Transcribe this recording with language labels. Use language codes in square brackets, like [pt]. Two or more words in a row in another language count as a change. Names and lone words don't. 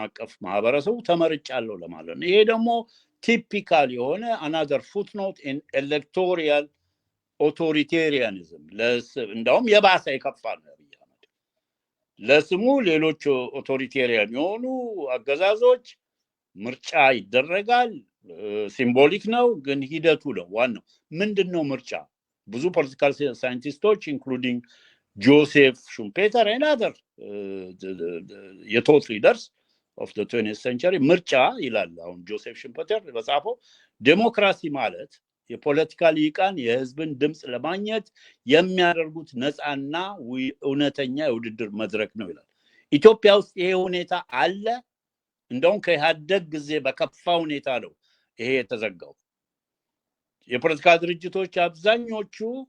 [am] አቀፍ ማህበረሰቡ ተመርጫለሁ ለማለት ነው። ይሄ ደግሞ ቲፒካል የሆነ [en] another footnote in electoral authoritarianism [am] እንደውም የባሰ የከፋ ነው። ለስሙ ሌሎች ኦቶሪቴሪያን የሆኑ አገዛዞች ምርጫ ይደረጋል፣ ሲምቦሊክ ነው፣ ግን ሂደቱ ነው ዋናው። ምንድነው ምርጫ? [en] ብዙ political scientists including ጆሴፍ ሹምፔተር and other of thought leaders of the [am] 20th century ምርጫ ይላል አሁን ጆሴፍ ሹምፔተር በጻፈው ዴሞክራሲ ማለት የፖለቲካ ሊቃን የህዝብን ድምጽ ለማግኘት የሚያደርጉት ነፃና እውነተኛ የውድድር መድረክ ነው ይላል። ኢትዮጵያ ውስጥ ይሄ ሁኔታ አለ። እንደውም ከኢህአዴግ ጊዜ በከፋ ሁኔታ ነው ይሄ የተዘጋው። የፖለቲካ ድርጅቶች አብዛኞቹ